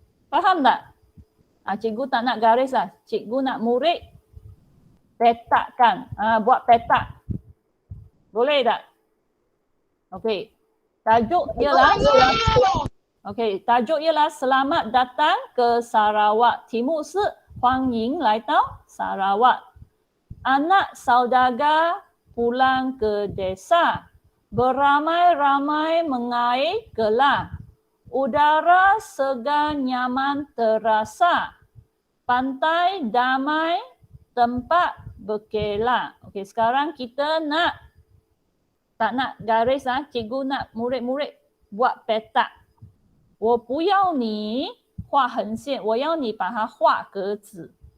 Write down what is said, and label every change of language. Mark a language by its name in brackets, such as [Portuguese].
[Malay] Faham tak? Cikgu tak nak garis lah. Cikgu nak murid petakkan. Buat petak. Boleh tak? Okey. Tajuk ialah tajuk ialah selamat datang ke Sarawak. [Chinese] 题目是欢迎来到 Sarawak. [Malay] Anak saudagar pulang ke desa. Beramai-ramai mengair gelar. Udara segar nyaman terasa. Pantai damai, tempat berkelah. Okey, sekarang kita tak nak garis lah. Cikgu nak murid-murid buat petak. [Chinese] 我不要你画横线，我要你把它画格子。